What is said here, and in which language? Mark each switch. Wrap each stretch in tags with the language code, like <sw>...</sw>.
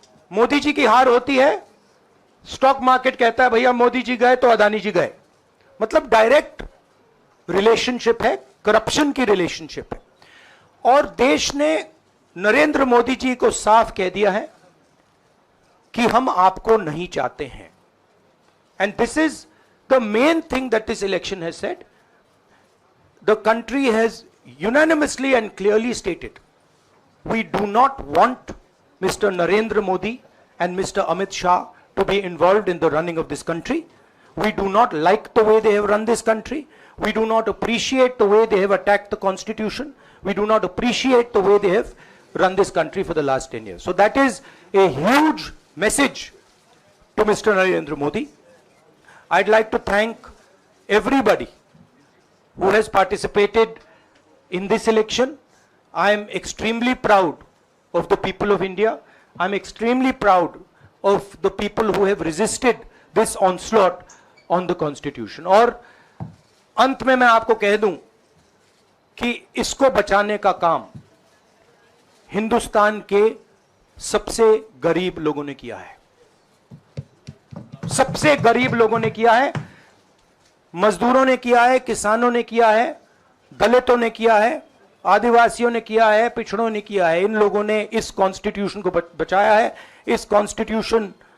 <hi>मोदी जी की हार होती है, स्टॉक मार्केट कहता है भैया मोदी जी गए तो अदानी जी गए, मतलब डायरेक्ट रिलेशनशिप है, करप्शन की रिलेशनशिप है। और देश ने नरेंद्र मोदी जी को साफ कह दिया है कि हम आपको नहीं चाहते हैं,</hi> <en>And this is the main thing that this election has said. The country has unanimously and clearly stated, we do not want Mr. Narendra Modi and Mr. Amit Shah to be involved in the running of this country. We do not like the way they have run this country. We do not appreciate the way they have attacked the constitution. We do not appreciate the way they have run this country for the last 10 years. So that is a huge message to Mr. Narendra Modi. I'd like to thank everybody who has participated in this election. I am extremely proud of the people of India. I'm extremely proud of the people who have resisted this onslaught on the constitution.</en> <hi>और अंत में मैं आपको कह दूं कि इसको बचाने का काम हिंदुस्तान के सबसे गरीब लोगों ने किया है, सबसे गरीब लोगों ने किया है, मजदूरों ने किया है, किसानों ने किया है, दलितों ने किया है, आदिवासियों ने किया है, पिछड़ों ने किया है। इन लोगों ने इस कॉन्स्टिट्यूशन को बचाया है। इस कॉन्स्टिट्यूशन</hi>